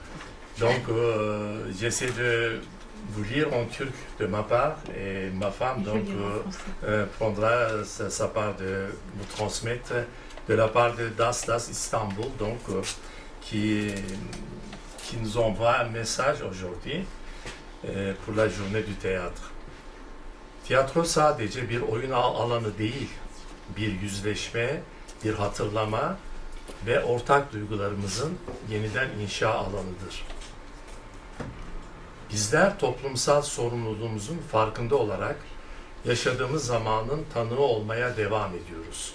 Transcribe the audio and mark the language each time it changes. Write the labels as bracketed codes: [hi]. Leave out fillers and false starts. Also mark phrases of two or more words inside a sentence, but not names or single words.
[fr] Donc, j'essaie de vous lire en turc de ma part et ma femme donc prendra sa part de vous transmettre de la part de Das Istanbul, donc qui nous envoie un message aujourd'hui. pour la journée du théâtre. [tr] Tiyatro sadece bir oyun alanı değil, bir yüzleşme, bir hatırlama ve ortak duygularımızın yeniden inşa alanıdır. Bizler toplumsal sorumluluğumuzun farkında olarak yaşadığımız zamanın tanığı olmaya devam ediyoruz.